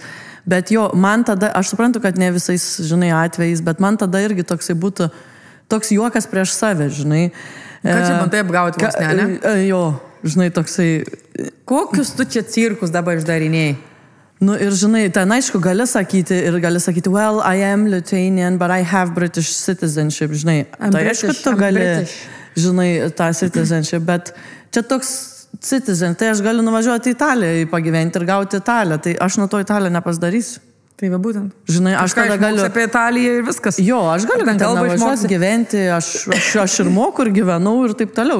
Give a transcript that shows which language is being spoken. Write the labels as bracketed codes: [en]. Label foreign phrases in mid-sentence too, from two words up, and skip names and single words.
[lt] Bet jo, man tada, aš suprantu, kad ne visais, žinai, atvejais, bet man tada irgi toksai būtų toks juokas prieš save, žinai. Ką čia man tai apgauti vos ne? Jo, žinai, toksai... Kokius tu čia cirkus dabar išdarinėjai? Ir žinai, ten aišku gali sakyti, [en] well, I am Lithuanian, but I have British citizenship, [lt] žinai. Tai aišku, tu gali, žinai, tą citizenship, bet čia toks citizen, tai aš galiu nuvažiuoti į Italiją pagyventi ir gauti Italiją, tai aš nuo to Italiją nepasidarysiu. Tai va būtent. Žinai, aš tada galiu... apie Italiją ir viskas. Jo, aš galiu ten nuvažiuoti gyventi, aš ir moku ir gyvenau ir taip toliau.